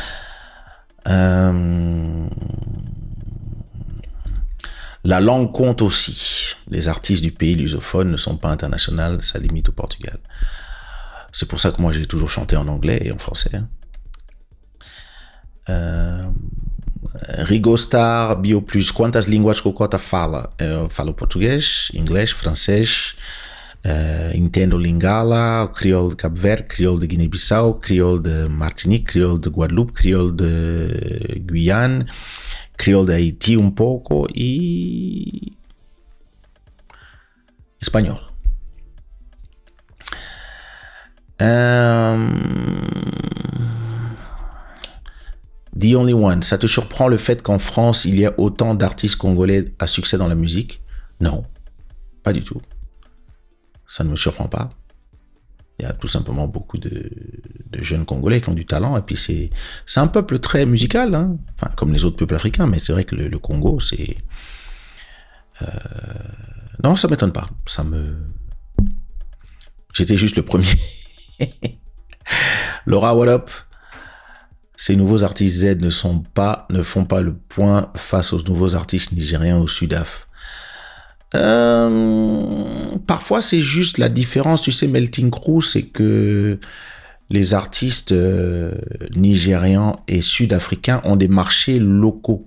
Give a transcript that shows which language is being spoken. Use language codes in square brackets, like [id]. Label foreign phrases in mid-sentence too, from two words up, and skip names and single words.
[fr] La langue compte aussi. Les artistes du pays lusophone ne sont pas internationaux, ça limite au Portugal. C'est pour ça que moi, j'ai toujours chanté en anglais et en français. [pt] Rigo Star, Bio Plus, quantas línguas Cocota fala? Eu falo português, inglês, francês, entendo Lingala, crioulo de Cabo Verde, crioulo de Guiné-Bissau, crioulo de Martinique, crioulo de Guadeloupe, crioulo de Guyane, crioulo de Haïti un pouco e espanhol. [fr] The Only One, ça te surprend le fait qu'en France, il y a autant d'artistes congolais à succès dans la musique? Non, pas du tout. Ça ne me surprend pas. Il y a tout simplement beaucoup de jeunes Congolais qui ont du talent. Et puis c'est un peuple très musical, hein. Enfin, comme les autres peuples africains, mais c'est vrai que le Congo, c'est... Non, ça ne m'étonne pas. J'étais juste le premier. [en] Laura, what up? [fr] Ces nouveaux artistes Z ne font pas le point face aux nouveaux artistes nigériens au Sudaf. Parfois c'est juste la différence, tu sais, Melting Crew, c'est que les artistes nigérians et sud-africains ont des marchés locaux.